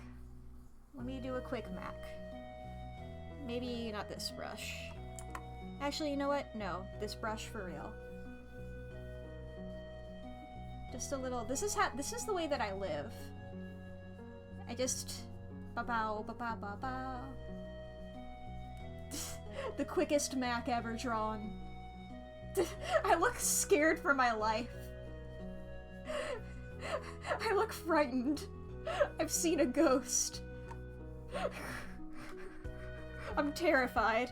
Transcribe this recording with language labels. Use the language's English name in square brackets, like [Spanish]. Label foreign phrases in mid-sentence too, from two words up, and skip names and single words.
[English] Let me do a quick Mack. Maybe not this brush. Actually, you know what? No, this brush for real. Just a little. This is the way that I live. I just ba-bow, ba-ba, ba-ba. The quickest Mack ever drawn. I look scared for my life. I look frightened. I've seen a ghost. I'm terrified.